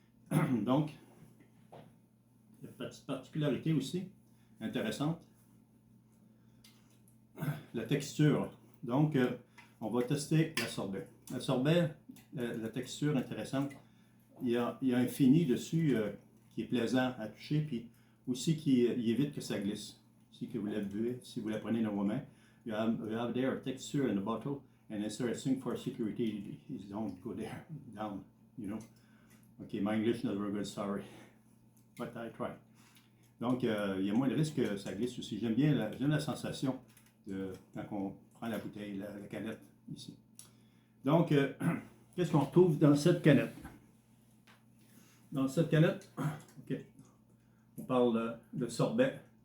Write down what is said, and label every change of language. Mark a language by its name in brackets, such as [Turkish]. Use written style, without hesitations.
[French] Donc, il y a une petite particularité aussi intéressante. La texture. Donc, on va tester la sorbet. La sorbet, la texture intéressante, il y a un fini dessus qui est plaisant à toucher, puis aussi qui évite que ça glisse. Si vous la buvez, si vous la prenez dans vos mains, [English] you have there a texture in the bottle, and it's interesting for security, you don't go there down, you know. Okay, my English is not very good, sorry, but I try. [French] Donc, il y a moins de risque que ça glisse aussi. J'aime bien la sensation quand on prend la bouteille, la canette ici. Donc, qu'est-ce qu'on retrouve dans cette canette? Dans cette canette, ok, on parle de sorbet.